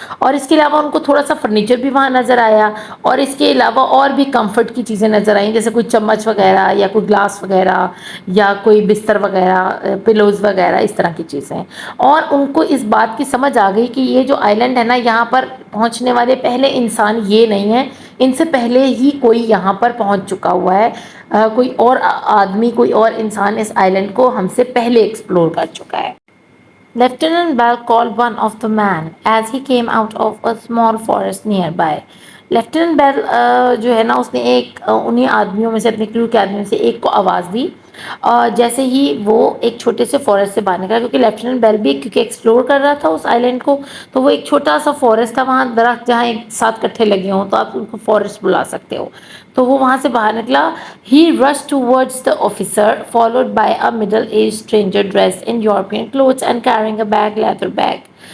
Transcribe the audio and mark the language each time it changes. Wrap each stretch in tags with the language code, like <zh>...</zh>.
<ur>اور اس کے علاوہ ان کو تھوڑا سا فرنیچر بھی وہاں نظر آیا اور اس کے علاوہ اور بھی کمفرٹ کی چیزیں نظر آئیں جیسے کوئی چمچ وغیرہ یا کوئی گلاس وغیرہ یا کوئی بستر وغیرہ، پلوز وغیرہ، اس طرح کی چیزیں. اور ان کو اس بات کی سمجھ آ گئی کہ یہ جو آئی لینڈ ہے نا یہاں پر پہنچنے والے پہلے انسان یہ نہیں ہیں، ان سے پہلے ہی کوئی یہاں پر پہنچ چکا ہوا ہے، کوئی اور آدمی، کوئی اور انسان اس آئی لینڈ کو ہم سے پہلے ایکسپلور کر چکا ہے.</ur> <en>Lieutenant Bell called one of the men as he came out of a small forest nearby.</en> <ur>Lieutenant بیل جو ہے نا اس نے ایک انہیں آدمیوں میں سے، اپنے کریو کے آدمیوں سے ایک کو آواز دی جیسے ہی وہ ایک چھوٹے سے فارسٹ سے باہر نکلا، کیونکہ لیفٹیننٹ بیل بھی کیونکہ ایکسپلور کر رہا تھا اس آئی لینڈ کو. تو وہ ایک چھوٹا سا فارسٹ تھا، وہاں درخت جہاں ایک ساتھ کٹھے لگے ہوں تو آپ ان کو فارسٹ بلا سکتے ہو. تو وہ وہاں سے باہر نکلا.</ur> <en>He rushed towards the officer followed by a middle-aged stranger dressed in European clothes and carrying a big leather bag.</en>